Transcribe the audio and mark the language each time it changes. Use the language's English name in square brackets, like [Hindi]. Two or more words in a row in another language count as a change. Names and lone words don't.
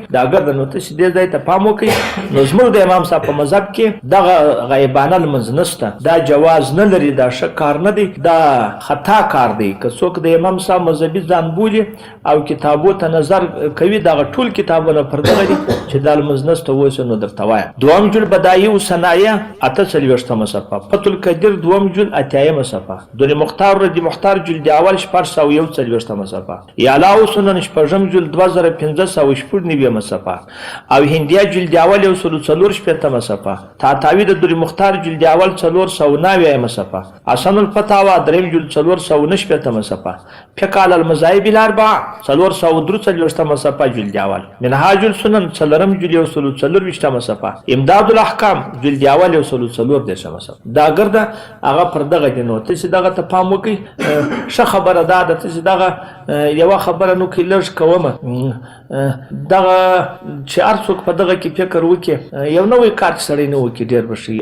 [Pashto] دا اگر د نو تاسې دې ځای ته پام وکړئ نو زموږ د امام صاحب په مذهب کې دغه غیبانه لمونځ نشته. دا جواز نه لري. دا ښه کار نه دی. دا خطا کار دی. که څوک د امام صاحب مذهبي ځان بولي او کتابو ته نظر کوي دغه ټول کتابونه پر دغه دي چې دا لمونځ نشته اوس نو درته وایم. دوم جلد بدایع و صنایع 48 صفحه. فتح القدیر دوم جلد 80 صفحه. دور مختار ردی مختار جلد اول 441 صفحه. اعلی و سنن 8 جلد 2500 شپږ صفحه او هندیه جلد اول 144 صفحه. تاتاوی د دور مختار جلد اول 490 صفحه. حسن الفتاوا دریم جلد 419 صفحه. فقه علی المذاهب الاربعه 443 صفحه جلد اول. منهاج السنن څلورم جلد 144 صفحه. امداد الاحکام جلد اول 144 صفحه. دا ګرده هغه پر دغه دی. نو تاسې دغه ته پام وکړئ. ښه خبره دا ده تاسې دغه یوه خبره نو کې لږ کومه دغه چې هر څوک په دغه کې فکر وکړي یو نوی کار سړی نه وکړي ډېر به ښه وي.